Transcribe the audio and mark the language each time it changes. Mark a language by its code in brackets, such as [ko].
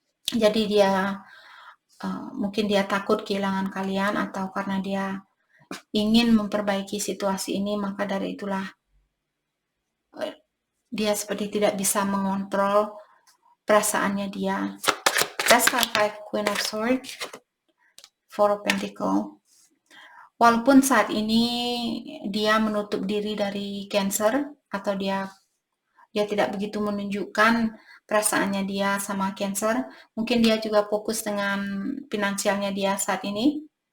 [id] Jadi dia mungkin dia takut kehilangan kalian, atau karena dia ingin memperbaiki situasi ini, maka dari itulah dia seperti tidak bisa mengontrol perasaannya dia. [en] Let's clarify Queen of Swords, Four of Pentacles. [id] Walaupun saat ini dia menutup diri dari Cancer, atau dia tidak begitu menunjukkan perasaannya dia sama Cancer, mungkin dia juga fokus dengan finansialnya dia saat ini.